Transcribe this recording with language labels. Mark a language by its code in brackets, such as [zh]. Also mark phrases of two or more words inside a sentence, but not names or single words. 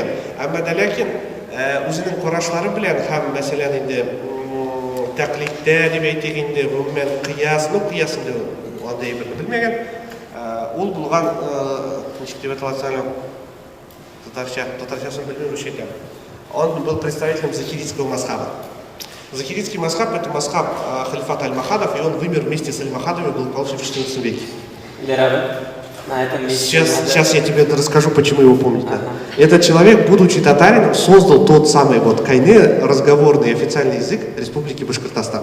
[tt] Әмма дә ләкин үзенең карашлары белән һәм мәсәлән инде тәклидтә дип әйтик инде, гомумән кыяс, ну кыяс инде андай бер белмәгән. Ул булган, ничек дип әйтәләр, татарчасын белмәм шәйтән. [ru] Он был представителем захиритского мазхаба. Захиритский мазхаб — это мазхаб халифата Аль-Махадов, и он вымер вместе с Аль-Махадовым, был получен в 14 веке. Сейчас я тебе расскажу, почему его помнить надо. Этот человек, будучи татарином, создал тот самый вот кайне, разговорный официальный язык Республики Башкортостан.